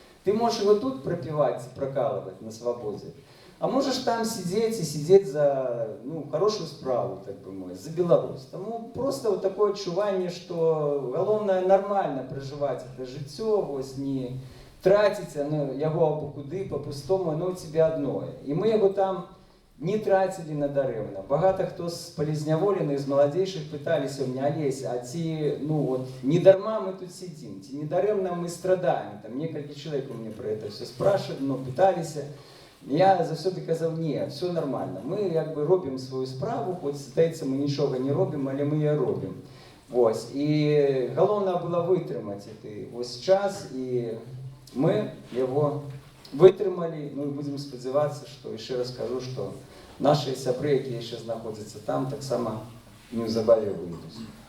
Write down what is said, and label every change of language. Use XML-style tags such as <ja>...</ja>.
<ru>Ты можешь его тут пропивать, прокалывать на свободе, а можешь там сидеть и сидеть за, ну, хорошую справу, так бы мой, за Беларусь. Тому просто вот такое отчувание, что главное нормально проживать это житье, вот не тратить оно,</ru> <be>яго або куды,</be> <ru>по-пустому, оно у тебя одно. И мы его там не тратили надарэмна.</ru> <be>Багато хто з полезняволеных, з маладзейшых пыталіся у меня, Олесь, а ці, ну вот, не дарма мы тут сидим, ці не дарэмна мы страдаем.</be> <ru>Там несколько человек у меня про это все спрашивали, но пыталіся.</ru> <be>Я заўсёды казаў, не,</be> <ru>все нормально.</ru> <be>Мы як бы робім свою справу, хоць здаецца, мы нічога не робім, але мы яе робім. Ось. І галоўнае было вытрымаць гэты вось час, і мы его вытрымалі, ну і будем спадзявацца, што яшчэ раз скажу, што наши сябры, якія яшчэ знаходзяцца там, таксама неўзабаве выйдуць.</be>